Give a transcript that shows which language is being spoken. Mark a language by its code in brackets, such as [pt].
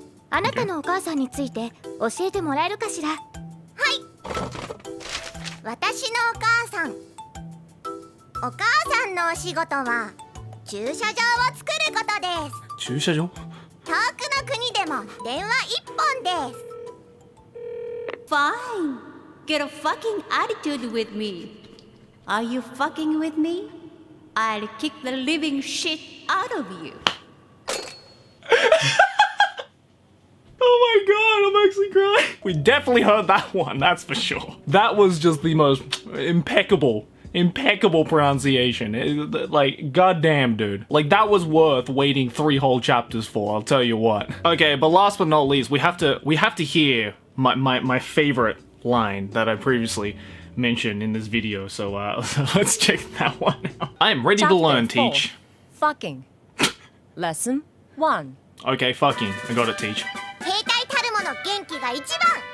[ja] あなたのお母さんについて教えてもらえるかしら。はい。私のお母さん。お母さんのお仕事は駐車場を作ることです。駐車場？遠くの国でも電話一本です。 [en] Fine. Get a fucking attitude with me. Are you fucking with me? I'll kick the living shit out of you. Oh my god, I'm actually crying. We definitely heard that one, that's for sure. That was just the most impeccable pronunciation. Like, goddamn, dude. Like, that was worth waiting 3 whole chapters for, I'll tell you what. Okay, but last but not least, we have to hear my favorite line that I previously mentioned in this video, so let's check that one out. I am ready to learn, Teach. Fucking. Lesson 1. Okay, fucking. I got it, Teach. [ja] 兵隊たるもの元気が一番。